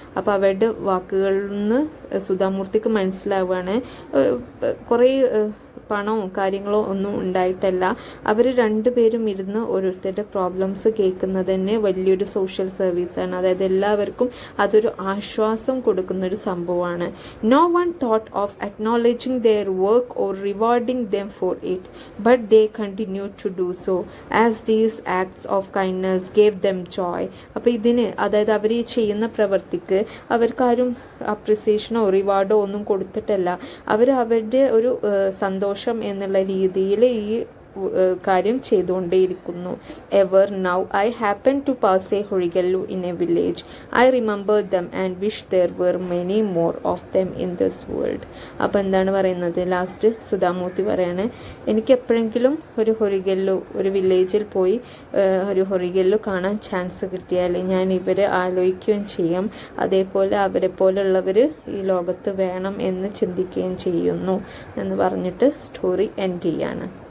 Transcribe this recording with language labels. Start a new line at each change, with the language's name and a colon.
Malayalam: അപ്പോൾ അവരുടെ വാക്കുകളിൽ നിന്ന് സുധാമൂർത്തിക്ക് മനസ്സിലാവുകയാണ്, കുറേ പണമോ കാര്യങ്ങളോ ഒന്നും ഉണ്ടായിട്ടല്ല, അവർ രണ്ടുപേരും ഇരുന്ന് ഓരോരുത്തരുടെ പ്രോബ്ലംസ് കേൾക്കുന്നത് തന്നെ വലിയൊരു സോഷ്യൽ സർവീസാണ്. അതായത് എല്ലാവർക്കും അതൊരു ആശ്വാസം കൊടുക്കുന്നൊരു സംഭവമാണ്.
English: No one thought of acknowledging their work or rewarding them for it, but they continued to do so, as these acts of kindness gave them joy.
Malayalam: അപ്പോൾ ഇതിന്, അതായത് അവർ ഈ ചെയ്യുന്ന പ്രവൃത്തിക്ക് അവർക്കാരും അപ്രിസിയേഷനോ റിവാർഡോ ഒന്നും കൊടുത്തിട്ടല്ല, അവരുടെ ഒരു സന്തോഷം എന്നുള്ള രീതിയിൽ ഈ കാര്യം ചെയ്തുകൊണ്ടേയിരിക്കുന്നു.
English: Ever now I happen to pass a horigallu in a village, I remember them and wish there were many more of them in this world.
Malayalam: അപ്പോൾ എന്താണ് പറയുന്നത്, ലാസ്റ്റ് സുധാമൂർത്തി പറയാണ്, എനിക്ക് എപ്പോഴെങ്കിലും ഒരു ഹൊറിഗല്ലു, ഒരു വില്ലേജിൽ പോയി ഒരു ഹൊറിഗല്ലു കാണാൻ ചാൻസ് കിട്ടിയാൽ ഞാൻ ഇവരെ ആലോചിക്കുകയും ചെയ്യും, അതേപോലെ അവരെ പോലുള്ളവർ ഈ ലോകത്ത് വേണം എന്ന് ചിന്തിക്കുകയും ചെയ്യുന്നു എന്ന് പറഞ്ഞിട്ട് സ്റ്റോറി എൻഡ് ചെയ്യാണ്.